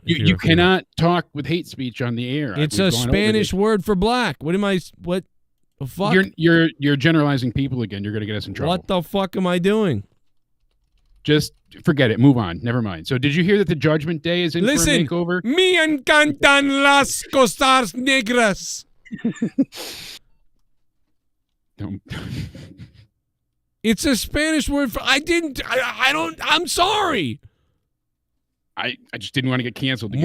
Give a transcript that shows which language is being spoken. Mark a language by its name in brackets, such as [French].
[English] You cannot talk with hate speech on the air. It's a Spanish word for black. What the fuck? You're generalizing people again. You're going to get us in trouble. What the fuck am I doing? Just forget it. Move on. Never mind. So did you hear that the Judgment Day is in for a makeover? [Spanish] Me encantan las cosas negras. [English] Don't. It's a Spanish word for I'm sorry. I just didn't want to get canceled again.